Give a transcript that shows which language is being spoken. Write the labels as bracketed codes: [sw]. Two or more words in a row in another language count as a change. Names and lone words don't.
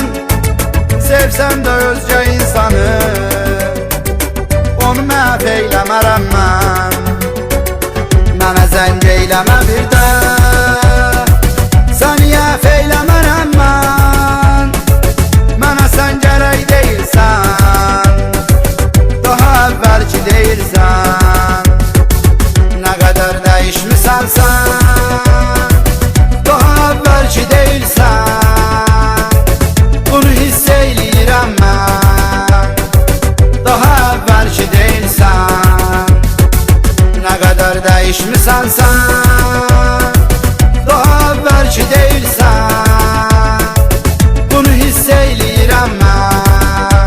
[az] Sevsən də özgə insanı, onu məhv eyləmərəm mən. Mənə zəng eyləmə bir də, səni əhv eyləmərəm mən. Mənə sən gərək deyilsən, daha əvvəlki deyilsən. [tr] Ne kadar değişmişsen sen, daha evvelki değilsen, [az] bunu hisseyleyirəm mən. [tr] Daha evvelki değilsen, ne kadar değişmişsen sen, daha evvelki değilsen, [az] bunu hisseyleyirəm mən.